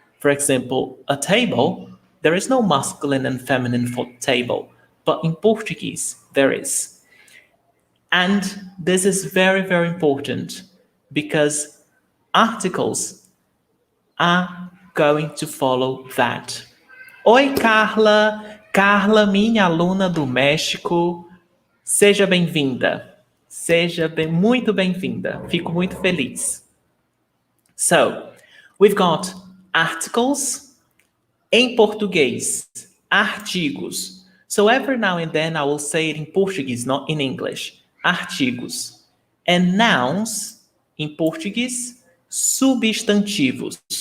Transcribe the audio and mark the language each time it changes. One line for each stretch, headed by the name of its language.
English: For example, a table, there is no masculine and feminine for table. But in Portuguese, there is. And this is very, very important because articles are going to follow that.
Portuguese: Oi, Carla! Carla, minha aluna do México. Seja bem-vinda. Muito bem-vinda. Fico muito feliz.
English: So, we've got articles.
Portuguese: Em português, artigos.
English: So every now and then I will say it in Portuguese, not in English.
Portuguese: Artigos.
English: And nouns,
Portuguese: em português, substantivos.